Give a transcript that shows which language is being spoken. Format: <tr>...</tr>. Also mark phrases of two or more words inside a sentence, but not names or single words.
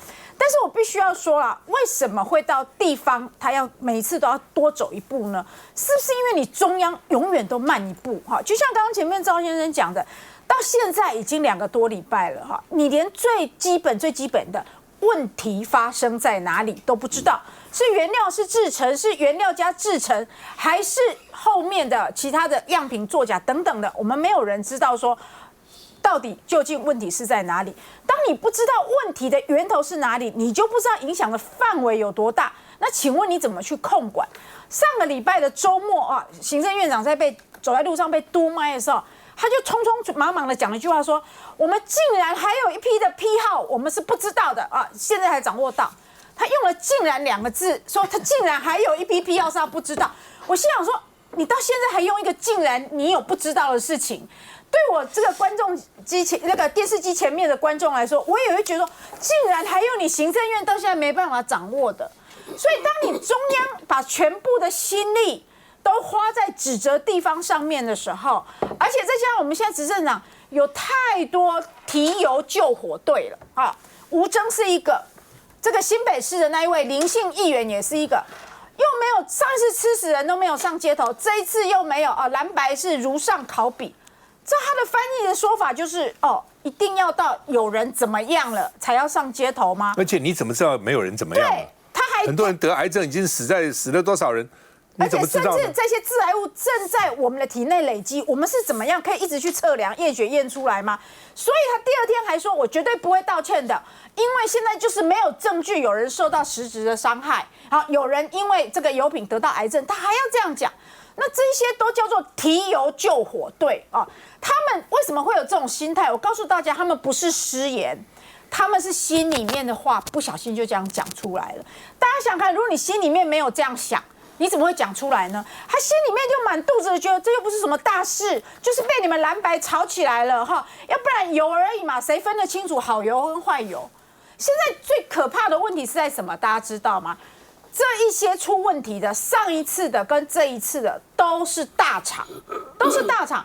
<zh>但是我必須要說啦，為什麼會到地方，他要每一次都要多走一步呢？是不是因為你中央永遠都慢一步？就像刚刚前面趙先生講的，到現在已經2個多禮拜了，你連最基本的問題發生在哪裡都不知道，是原料是製程，是原料加製程，還是後面的其他的樣品作假等等的，我們沒有人知道說到底究竟問題是在哪裡？當你不知道問題的源頭是哪裡，你就不知道影響的範圍有多大。那請問你怎麼去控管？上個禮拜的周末行政院長在被走在路上被嘟麥的時候，他就匆匆忙忙的講了一句話說：“我們竟然還有一批的批號，我們是不知道的啊，現在才掌握到。” 他用了“竟然”2個字，說他竟然還有一批批號是他不知道。我心想說，你到現在還用一個“竟然”，你有不知道的事情？對我這個觀眾機前那個電視機前面的觀眾來說，我也會覺得說，竟然還有你行政院到現在沒辦法掌握的。所以，當你中央把全部的心力都花在指責地方上面的時候，而且再加上我們現在執政黨有太多提油救火隊了啊，吳崢是一個，這個新北市的那一位林姓議員也是一個。又沒有上一次吃死人都沒有上街頭，這一次又沒有啊，藍白是如上考比。這他的翻譯的說法就是一定要到有人怎麼樣了才要上街頭嗎？而且你怎麼知道沒有人怎麼樣了？對，他還很多人得癌症已經死了多少人？你怎么知道呢？而且甚至这些致癌物正在我們的體內累積，我們是怎麼樣可以一直去測量驗血驗出來嗎？所以他第二天還說，我絕對不會道歉的，因為現在就是沒有證據有人受到實質的傷害，好，有人因為這個油品得到癌症，他還要這樣講。那這些都叫做提油救火隊啊！他們為什麼會有這種心態？我告訴大家，他們不是失言，他們是心裡面的話不小心就這樣講出來了。大家想看，如果你心裡面沒有這樣想，你怎麼會講出來呢？他心裡面就滿肚子的覺得這又不是什麼大事，就是被你們藍白吵起來了哈，要不然油而已嘛，誰分得清楚好油跟壞油？現在最可怕的問題是在什麼？大家知道嗎？這一些出問題的，上一次的跟這一次的都是大廠，都是大廠。</zh>